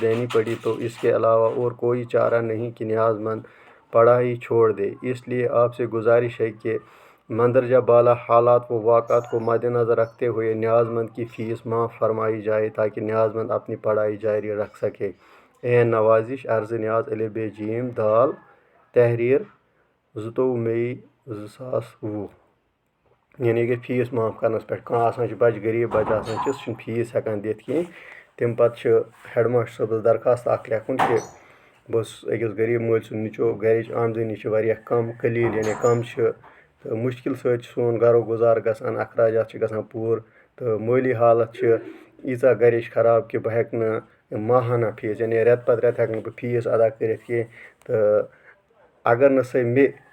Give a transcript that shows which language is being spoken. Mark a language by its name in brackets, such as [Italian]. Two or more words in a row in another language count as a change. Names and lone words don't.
[Urdu] دینی پڑی تو اس کے علاوہ اور کوئی چارہ نہیں کہ نیاز مند پڑھائی چھوڑ دے اس لیے آپ سے گزارش ہے کہ مندرجہ بالا حالات و واقعات کو مد نظر رکھتے ہوئے نیاز مند کی فیس معاف فرمائی جائے تاکہ نیاز مند اپنی پڑھائی جاری رکھ سکے این نوازش عرض نیاز الف ب ج دال تحریر 22 مئی 2020 یعنی کہ فیس [Kashmiri] معاف کرنس پٮ۪ٹھ کانٛہہ آسان چھُ بچہِ غریٖب بچہِ آسان چھُ سُہ چھُنہٕ فیس ہٮ۪کان دِتھ کینٛہہ تمہِ پتہٕ چھُ ہیڈ ماسٹر صٲبس درخواست اکھ لیکھُن کہِ بہٕ اوسُس أکِس غریٖب مٲلۍ سُنٛد نیٚچوٗ گھرِچ آمدنی چھِ واریاہ کم قلیٖل یعنی کم چھِ تہٕ مُشکل سۭتۍ چھُ سون گھرُک گُزار گژھان اخراجات چھِ گژھان پوٗرٕ تہٕ مٲلی حالت چھِ ییٖژاہ گھرِچ خراب کہِ بہٕ ہٮ۪کہٕ نہٕ ماہانہ فیس یعنی رٮ۪تہٕ پتہٕ رٮ۪تہٕ ہٮ۪کہٕ نہٕ بہٕ فیس ادا کٔرِتھ کینٛہہ تہٕ اگر نہٕ سۄ مےٚ